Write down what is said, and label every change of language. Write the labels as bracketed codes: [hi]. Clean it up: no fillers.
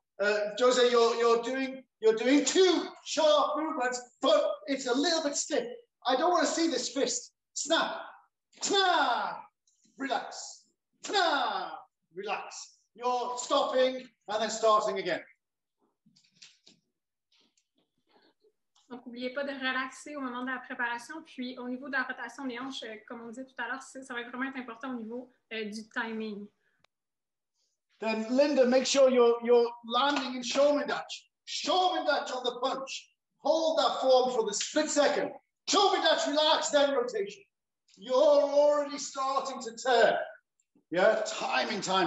[en] Jose, you're doing 2 sharp movements, but it's a little bit stiff. I don't want to see this fist. Snap, snap, relax, snap, relax. You're stopping and then starting again. [fr] Donc, n'oubliez pas de relaxer au moment de la préparation. Puis, au niveau de la rotation des hanches, comme on disait tout à l'heure, ça va vraiment être important au niveau du timing. [en] Then, Linda, make sure you're landing in Shotokan. Shotokan on the punch. Hold that form for the split second. Shotokan, relax, then rotation. You're already starting to turn. Yeah, timing.